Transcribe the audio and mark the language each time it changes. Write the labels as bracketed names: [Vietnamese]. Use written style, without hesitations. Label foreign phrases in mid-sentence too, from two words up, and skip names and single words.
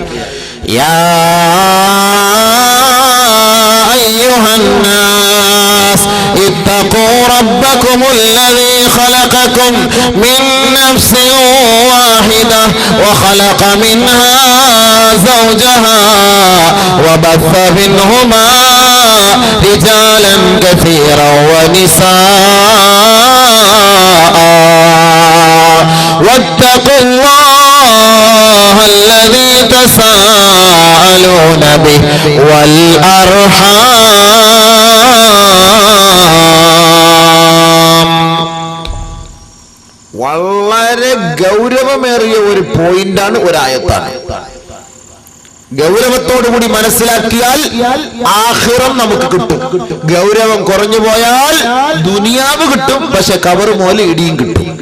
[Arabic] يا أيها الناس اتقوا ربكم الذي خلقكم من نفس واحدة وخلق منها زوجها وبث منهما رجالا كثيرا ونساء واتقوا الله الذي تساءلون به والأرحام. [Malayalam] വളരെ ഗൗരവമേറിയ ഒരു പോയിന്റാണ്, ഒരായത്താണ്. ഗൗരവത്തോടുകൂടി മനസ്സിലാക്കിയാൽ ആഖിറം നമുക്ക് കിട്ടും. ഗൗരവം കുറഞ്ഞു പോയാൽ ദുനിയാവ് കിട്ടും, പക്ഷെ കബർ പോലെ ഇടിയും കിട്ടും.